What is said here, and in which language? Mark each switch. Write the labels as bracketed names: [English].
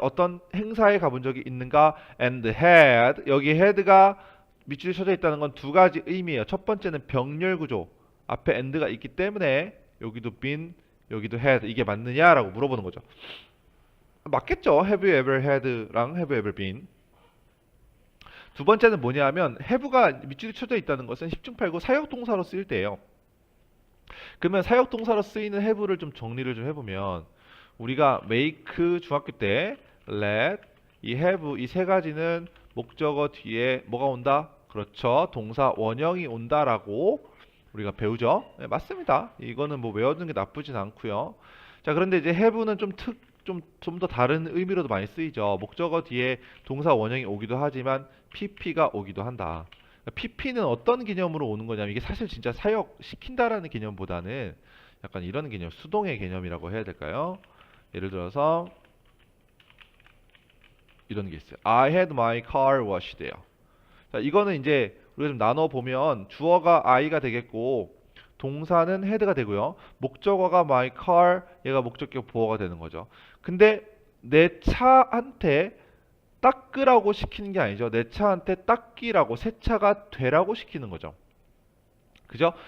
[Korean] 어떤 행사에 가본 적이 있는가? And had, 여기 had가 밑줄이 쳐져 있다는 건 두 가지 의미예요. 첫 번째는 병렬 구조. 앞에 and가 있기 때문에 여기도 been, 여기도 had 이게 맞느냐라고 물어보는 거죠. 맞겠죠? [English] Have you ever had랑 Have you ever been. [Korean] 두 번째는 뭐냐면 have가 밑줄이 쳐져 있다는 것은 10중 8구 사역동사로 쓰일 때예요. 그러면 사역동사로 쓰이는 have를 좀 정리를 좀 해보면 우리가 make 중학교 때 let, 이 have 이 세 가지는 목적어 뒤에 뭐가 온다? 그렇죠. 동사 원형이 온다라고 우리가 배우죠. 네, 맞습니다. 이거는 뭐 외워두는 게 나쁘진 않고요. 자, 그런데 이제 have는 좀 더 다른 의미로도 많이 쓰이죠. 목적어 뒤에 동사 원형이 오기도 하지만 pp가 오기도 한다. pp는 어떤 개념으로 오는 거냐면 이게 사실 진짜 사역시킨다라는 개념보다는 약간 이런 개념, 수동의 개념이라고 해야 될까요? 예를 들어서 이런 게 있어요. [English] I had my car washed예요. [Korean] 자, 이거는 이제 우리가 좀 나눠 보면 주어가 I가 되겠고 동사는 had가 되고요. 목적어가 my car, 얘가 목적격 보어가 되는 거죠. 근데 내 차한테 닦으라고 시키는 게 아니죠. 내 차한테 닦기라고, 세차가 되라고 시키는 거죠. 그죠?